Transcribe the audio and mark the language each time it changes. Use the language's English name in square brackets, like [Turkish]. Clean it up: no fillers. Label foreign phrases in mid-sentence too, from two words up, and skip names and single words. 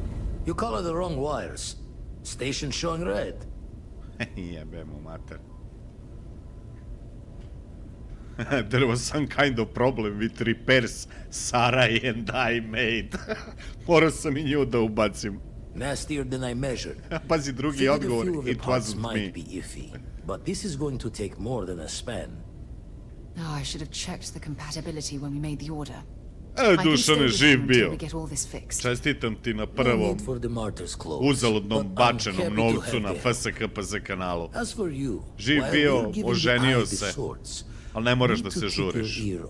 [English] You colored the wrong wires. Station showing red. [Serbian] Jebe mu mater. [English] There was some kind of problem with repairs Sarai and I made. [Serbian] Morao sam i nju da ubacim. [English] Nastier than I measured. [Serbian] Pazi, drugi odgovor, [English] it wasn't me. Might be iffy, but this is going to take more than a span. Oh, I should have checked the compatibility when we made the order. [Serbian] Dušane, živ bio. Čestitam ti na prvom uzaludnom bačenom novcu na FskpZ kanalu. Živ bio, oženio se, ali ne moraš da se žuriš.